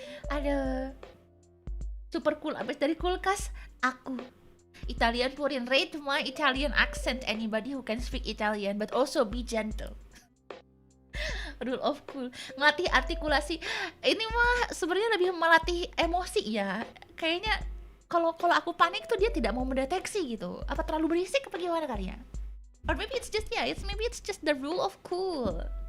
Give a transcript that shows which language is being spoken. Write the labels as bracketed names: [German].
[Indonesian] Aduh, [English] super cool. [Indonesian] Abis dari kulkas, aku Italian Purin, [English] rate my Italian accent. Anybody who can speak Italian, but also be gentle. Rule of cool, [Indonesian] ngelatih artikulasi. Ini mah sebenarnya lebih melatih emosi ya. Kayaknya kalau aku panik tuh dia tidak mau mendeteksi gitu. Apa terlalu berisik apa gimana kali ya? [English] Or maybe it's just the rule of cool.